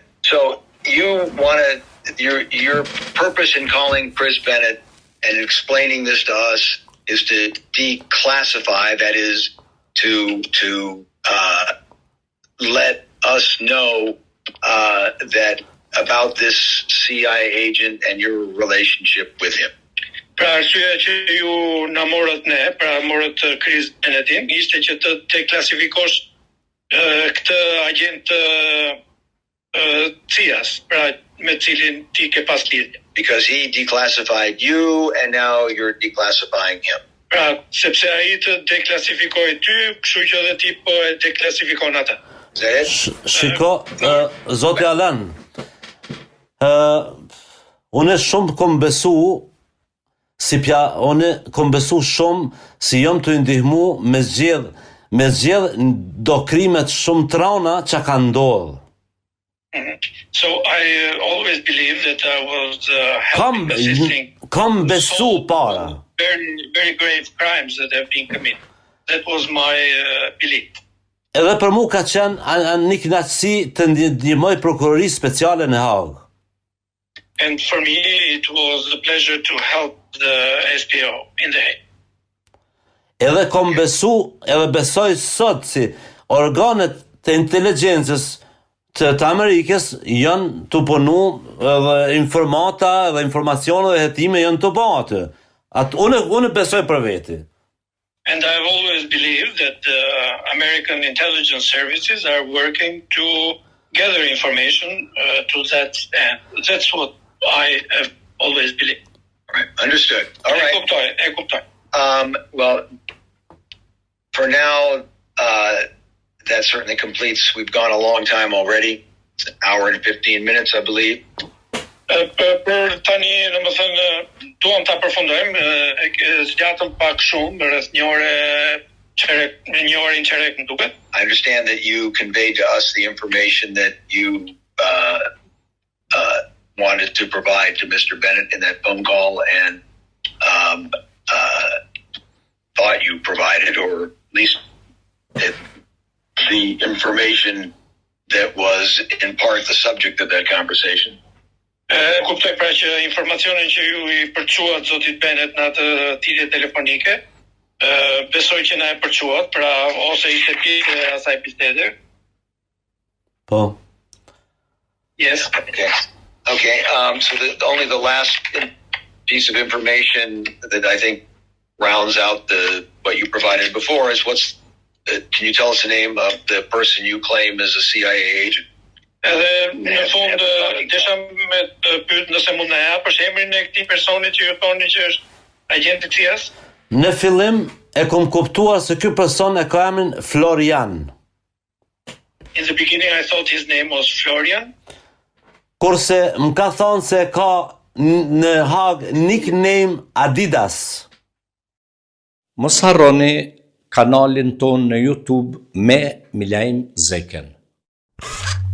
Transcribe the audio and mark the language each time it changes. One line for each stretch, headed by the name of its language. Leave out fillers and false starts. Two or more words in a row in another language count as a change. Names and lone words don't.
English: So you wanted your purpose in calling Chris Bennett and explaining this to us is to declassify, that is to let us know that about this CIA agent and your relationship with him.
Albanian: Pra arsyeja që ju na morët ne, pra morët Chris Bennettin, ishte që të deklasifikosh këtë agent CIA-s, pra me cilin ti ke pas lidhje.
English: Because he declassified you and now you're declassifying him.
Albanian: Pra, sepse ai të deklasifikoi ty, kështu që edhe ti po e deklasifikon atë. Shiko, zoti Alan, unë shumë kom besu Unë kom besu shumë si jom të ndihmu me zgjedh do krimet shumë trona që ka ndodhë.
English: So I always believed that I was helping assisting
Albanian: Kam besu para.
English: very, very grave crimes that have been committed. That was my belief.
Albanian: Edhe për mu ka qenë një kënaqësi të ndihmoj prokurorisë speciale në Haag.
English: And for me, it was a pleasure to help the SPO in The Hague.
Albanian: Edhe kom besu, edhe besoj sot si organet të inteligjencës të Amerikës janë të punu edhe informata edhe informacione dhe hetime janë të bate. Unë besoj për veti.
English: And I've always believed that the American intelligence services are working to gather information to that end. That's what I have always believed. All right, understood. All right.
Albanian: E kuptoj.
English: Well, for now, that certainly completes. We've gone a long time already. It's an hour and 15 minutes, I believe.
Albanian: Për tani, në më thënë, duam ta përfundojmë, zgjatëm pak shumë, rreth një orë qerek në duket.
English: I understand that you conveyed to us the information that you wanted to provide to Mr. Bennett in that phone call, and thought you provided, or at least the information that was in part the subject of that conversation.
Albanian: Kuptoj pra që informacionin që ju i përquat zotit Bennett në atë thirrje telefonike, besoj që na e përquat, pra ose ishte pjesë e asaj bisede. Po.
English: Yes. Okay. So only the last piece of information that I think rounds out what you provided before is can you tell us the name of the person you claim is a CIA agent?
Albanian: Edhe në fund desha me të pyet nëse mund na japësh emrin e këtij personi që ju thoni që është agent i CIA-s? Në fillim e kom kuptuar se ky person e ka emrin Florian.
English: In the beginning I thought his name was Florian.
Albanian: Kurse më ka thonë se ka në Haag nickname Adidas. Mos harroni kanalin ton në YouTube me Milaim Zeken.